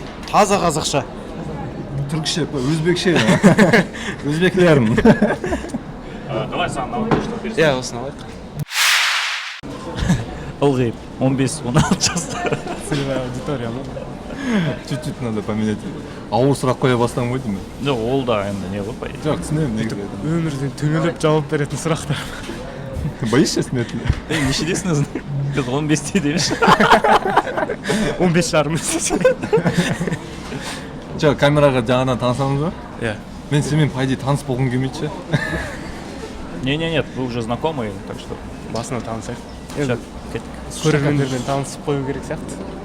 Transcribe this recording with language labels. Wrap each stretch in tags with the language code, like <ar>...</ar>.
<kk>Таза қазақша.</kk> <tr>Türkçe, Özbekçe. Özbeklerin.</tr> <ru>Давай сам на вот что перейдем.</ru> <kk>иә осыны алайық. Ылғи 15-16 жаста.</kk> <ru>Целевая аудитория, ну. Чуть-чуть надо поменять.</ru> <kk>Ауыр сұрақ қоя бастаған ғой деймін. Жоқ, ол да енді не ғой</kk> <ru>по идее.</ru> <kk>Жоқ, түсінемін негізі. Өмірден түңіліп жауап беретін сұрақтар.</kk> <ru>Боишься снять?</ru> <kk>Нешедесің өзің? Біз 15-те дейміз. 15 жарым. Жоқ, камераға жаңадан танысамыз ба? Иә. Мен сенімен</kk> <ru>по идее</ru> <kk>таныс болғым келмейді ше.</kk> <ru>Не-не-нет, вы уже знакомы, так что...</ru> <kk>Басынан танысайық.</kk> <ru>Сейчас,</ru> <kk>Көрермендермен танысып қою керек сияқты.</kk>